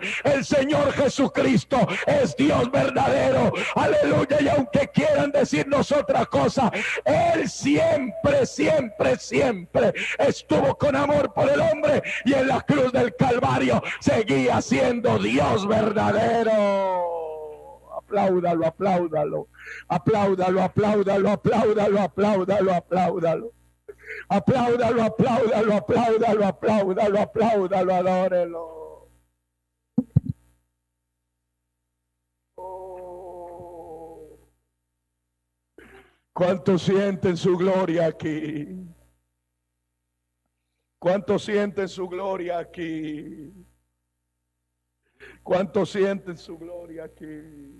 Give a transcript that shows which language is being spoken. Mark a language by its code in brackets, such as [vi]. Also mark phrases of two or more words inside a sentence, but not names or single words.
[es] El Señor Jesucristo es Dios verdadero, aleluya. Y aunque quieran decirnos otra cosa, Él siempre, siempre, siempre estuvo con amor por el hombre, y en la cruz del Calvario seguía siendo Dios verdadero. Apláudalo, apláudalo, apláudalo, apláudalo, apláudalo, apláudalo, apláudalo. Apláudalo, apláudalo, apláudalo, apláudalo, apláudalo, adórelo. Oh. ¿Cuántos sienten su gloria aquí? ¿Cuántos sienten su gloria aquí? ¿Cuántos sienten su gloria aquí?